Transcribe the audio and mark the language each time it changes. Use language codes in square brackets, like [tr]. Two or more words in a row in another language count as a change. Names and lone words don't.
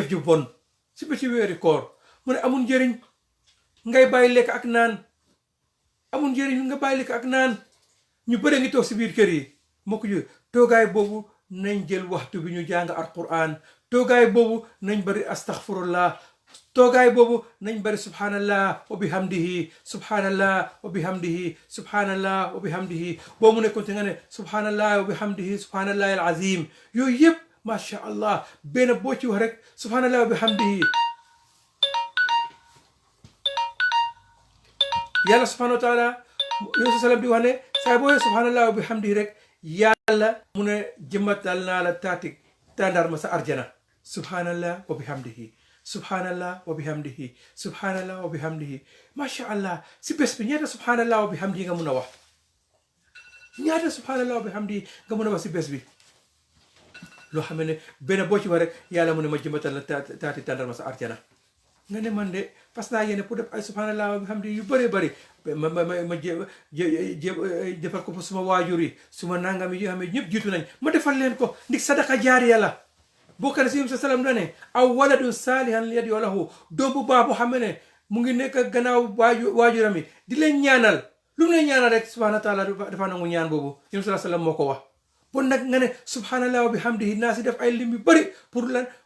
[wo] ju bon si bëccëg weeri koor mu ne amul njëriñ ngay bàyyi lekk ak naan amul njëriñ nga bàyyi lekk ak naan ñu bëre ngi toog si biir kër yi moo ko ju toogaay boobu nañ jël waxtu bi ñu jàng alquran toogaay boobu nañ bari astaghfirullah toogaay boobu nañ bari [ar] سبحان الله وبحمده سبحان الله وبحمده سبحان الله وبحمده [wo] subhanallah wa bihamdihi boo mu nekkoon te nga ne [ar] سبحان الله وبحمده سبحان الله العظيم [wo] yooyu yëpp [ar] ما شاء الله [wo] benn boo ci wax rek [ar] سبحان الله وبحمده [wo] yàlla [ar] سبحانه وتعالى [wo] yonent sallam di wax ne saa booyee [ar] سبحان الله وبحمده [wo] rek yàlla mu ne jëmmatal naa la taati tàndarma sa arjana [ar] سبحان الله وبحمده سبحان الله وبحمده سبحان الله وبحمده ما شاء الله [wo] si bés bi ñaata [ar] سبحان الله وبحمده [wo] nga mun a wax ñaata [ar] سبحان الله وبحمده [wo] nga mun a wax si bés bi loo xam ne benn boo ci wax rek yàlla mu ne ma jëmbatal la taati tàndarma sa arjana nga ne man de fas naa yéene pour def ay [ar] سبحان الله وبحمده [wo] yu bëree bëri ma defal ko suma waajur yi suma nangam yi yoo xam ne ñëpp jiitu nañ ma defal leen ko ndik [ar] صدقة جارية [wo] la bokk na si sa salam dane [ar] أو ولد صالح يدعو له [wo] doom bu baax boo xam ne mu ngi nekk gannaaw waajuram yi di leen ñaanal lu mu leen ñaanal rek [ar] سبحانه وتعالى [wo] dafa nangu ñaan boobu yéen [ar] صلى الله عليه وسلم [wo] moo ko wax bon nag nga ne [ar] سبحان الله وبحمده [wo] naa si def ay lim yu bëri pour lan